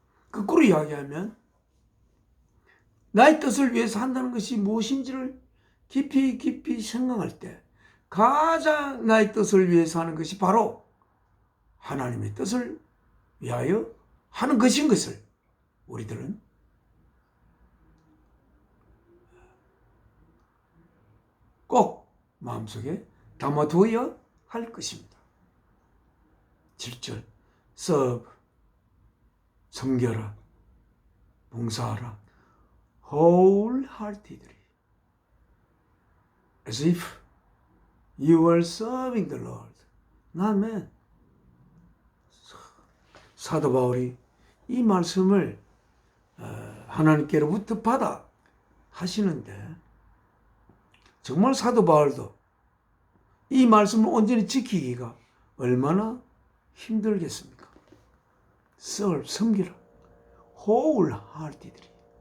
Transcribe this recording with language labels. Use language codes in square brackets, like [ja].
[ko] 거꾸로 이야기하면 나의 뜻을 위해서 한다는 것이 무엇인지를 깊이 생각할 때 가장 나의 뜻을 위해서 하는 것이 바로 하나님의 뜻을 위하여 하는 것인 것을 우리들은 꼭 마음속에 담아두어야 할 것입니다. [en] 7절 serve, [ko] 섬겨라, 봉사하라 [en] wholeheartedly as if you were serving the Lord. [ko] 아멘. 사도 바울이 이 말씀을 하나님께로부터 받아 하시는데 정말 사도 바울도 이 말씀을 온전히 지키기가 얼마나 힘들겠습니까? [en] serve, [ko] 섬기라 [en] wholeheartedly.